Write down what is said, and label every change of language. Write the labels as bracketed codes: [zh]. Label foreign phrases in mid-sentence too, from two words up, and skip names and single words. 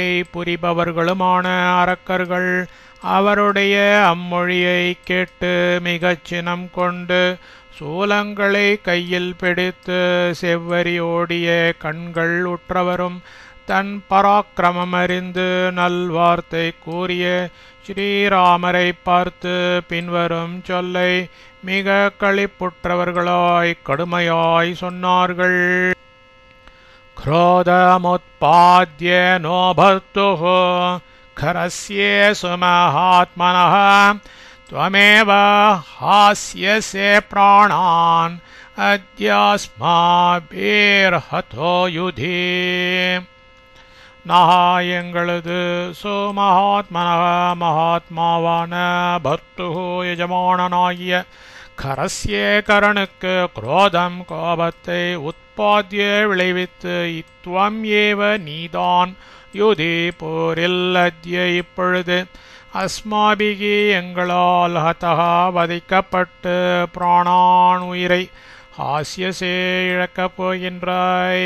[ta] புரிபவர்களுமான அரக்கர்கள் அவருடைய அம்மொழியை கேட்டு மிகச்சினம் கொண்டு சூலங்களை கையில் பிடித்து செவ்வரி ஓடிய கண்கள் உற்றவரும் தன் பராக்கிரமம் அறிந்து நல்வார்த்தை கூறிய ஸ்ரீராமரை பார்த்து பின்வரும் சொல்லை மிக களிப்புற்றவர்களாய் கடுமையாய் சொன்னார்கள். [sa] क्रोधमुत्पाद्य नो भर्तुः खरस्ये सुमहात्मनः त्वमेव हास्यसे प्राणान् अद्यास्माभिर्हतो युधि. [ta] நஹா எங்களது சுமஹாத்மனः மகாத்மாவான பர்த்துஹு எஜமானனாகிய கரஸ்ய கரனுக்கு குரோதம் கோபத்தை உத்பாத்திய விளைவித்து [sa] त्वम् एव [ta] நீதான் யுதி போரில் அத்ய இப்பொழுது அஸ்மாபிகி எங்களால் ஹதஹா வதைக்கப்பட்டு பிராணான் உயிரை ஹாஸ்யசே இழக்கப் போகின்றாய்.